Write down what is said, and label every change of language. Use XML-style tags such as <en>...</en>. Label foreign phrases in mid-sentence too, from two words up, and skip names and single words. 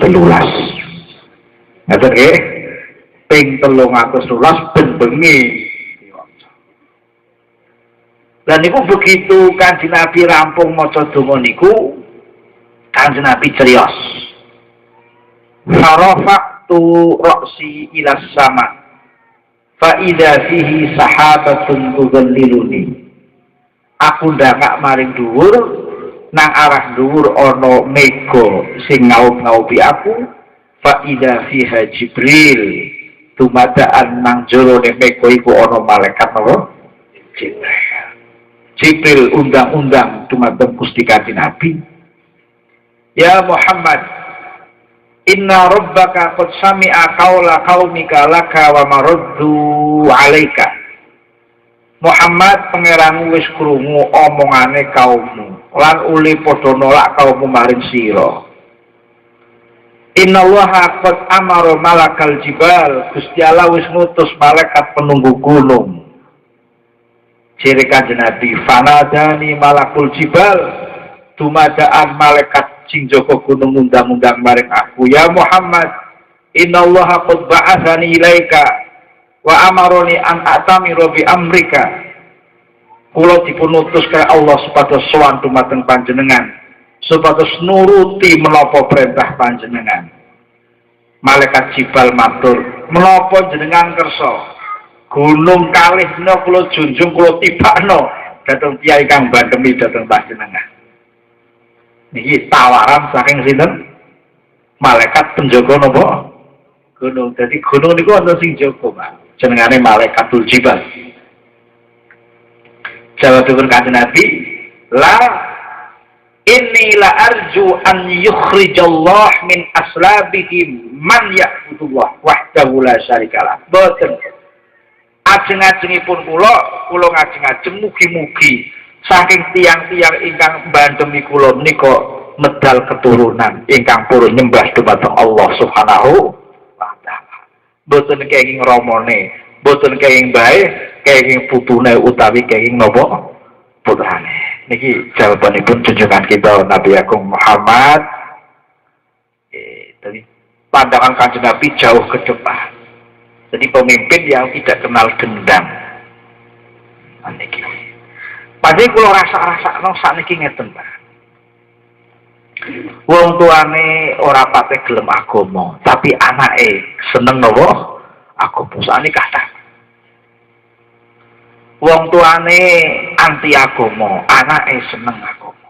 <jv>Ngaten nggih? Ping 313 ben bengi. Dan niku begitu Kanjeng Nabi rampung maca donga niku, Kanjeng Nabi cerios.</jv> <ar>فرفعت رأسي إلى السماء فإذا فيه سحابة تظللني.</ar> <jv>Aku ndangak maring dhuwur, nang arah dhuwur ana mega sing ngaup-ngaupi aku,</jv> <ar>فإذا فيها جبريل.</ar> <jv>Tumadaan nang jerone mega iku ana malaikat apa? Jibril. Jibril undang-undang dumateng Gusti Kanjeng Nabi.</jv> <ar>يا محمد إن ربك قد سمع قول قومك لك وما ردوا عليك.</ar> <jv>Muhammad, pangeranmu wis krungu omongane kaummu lan uli padha nolak kaummu maring sira.</jv> <ar>إن الله قد أمر ملك الجبال,</ar> <jv>Gusti Allah wis ngutus malaikat penunggu gunung. Jere Kanjeng Nabi,</jv> <ar>فناداني ملك الجبال,</ar> <jv>dumadaan malaikat sing jaga gunung undang-undang maring aku.</jv> <ar>يا محمد إن الله قد بعثني إليك وأمرني أن أأتمر بأمرك.</ar> <jv>Kula dipun utus ka Allah supados sowan dumateng panjenengan, supados nuruti menapa perintah panjenengan. Malaikat Jibal matur, menapa jenengan kersa gunung kalih menika kula junjung kula tibakno dhateng tiyai kang bandhemi dhateng panjenengan. Niki tawaran saking sinten? Malaikat penjaga napa? Gunung. Dadi gunung niku ana sing jaga, Pak. Jenengane Malaikatul Jibal. Jawabipun Kanjeng Nabi,</jv> <ar>لا إني لا أرجو أن يخرج الله من أصلابهم من يعبد الله وحده لا شريك له. Boten.</ar> <jv>Ajeng-ajengipun kula ngajeng-ajeng mugi-mugi saking tiang-tiang ingkang bandhemi kula menika medal keturunan ingkang purun nyembah dumateng Allah</jv> <ar>سبحانه وتعالى.</ar> <jv>Boten kenging ramane, boten kenging bae, kenging putune utawi kenging napa putrane. Niki jawabanipun junjungan kita Nabi Agung Muhammad</jv> <id>Jadi pandangan Kanjeng Nabi jauh ke depan. Jadi pemimpin yang tidak kenal dendam.</id> <jv>Niki.</jv> <id>Padahal kalau</id> <jv>rasa-rasa sakniki ngeten, Pak. Wong tuane ora pate gelem agama, tapi anake seneng nopo agama. Sakniki kathah. Wong tuane anti agama, anake seneng agama.</jv>